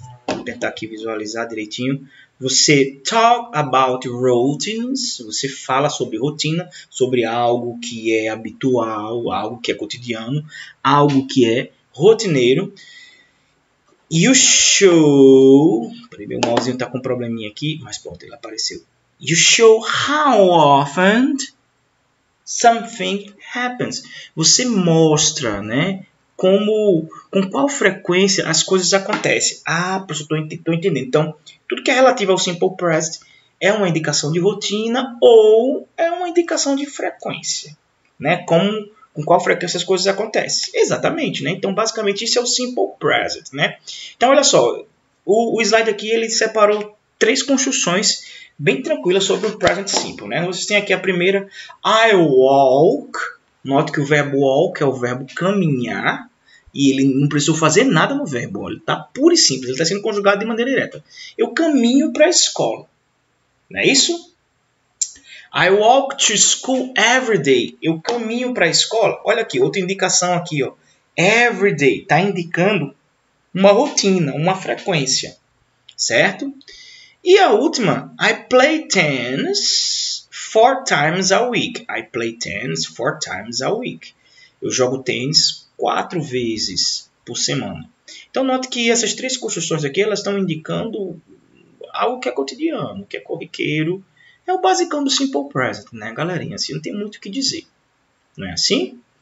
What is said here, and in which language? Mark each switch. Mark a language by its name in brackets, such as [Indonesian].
[Portuguese] Vou tentar aqui visualizar direitinho. Você [English] talk about routines, [Portuguese] você fala sobre rotina, sobre algo que é habitual, algo que é cotidiano, algo que é rotineiro. [English] You show... [Portuguese] Peraí, meu mousezinho está com um probleminha aqui, mas pronto, ele apareceu. [English] You show how often something happens. [Portuguese] Você mostra, né, com qual frequência as coisas acontecem. Ah, professor, estou entendendo. Então, tudo que é relativo ao Simple Present é uma indicação de rotina ou é uma indicação de frequência, né? Com qual frequência as coisas acontecem. Exatamente, né? Então, basicamente, isso é o Simple Present, né? Então, olha só, o slide aqui, ele separou 3 construções bem tranquilas sobre o Present Simple, né? Vocês têm aqui a primeira, [English] I walk. [Portuguese] Note que o verbo walk é o verbo caminhar. E ele não precisou fazer nada no verbo. Olha, ele está puro e simples. Ele está sendo conjugado de maneira direta. Eu caminho para a escola. Não é isso? [English] I walk to school every day. [Portuguese] Eu caminho para a escola. Olha aqui, outra indicação aqui. Ó. Every day. Está indicando uma rotina, uma frequência. Certo? E a última, [English] I play tennis 4 times a week. I play tennis 4 times a week. [Portuguese] Eu jogo tênis 4 vezes por semana. Então, note que essas 3 construções aqui, elas estão indicando algo que é cotidiano, que é corriqueiro. É o basicão do Simple Present, né, galerinha? Assim, não tem muito o que dizer. Não é assim?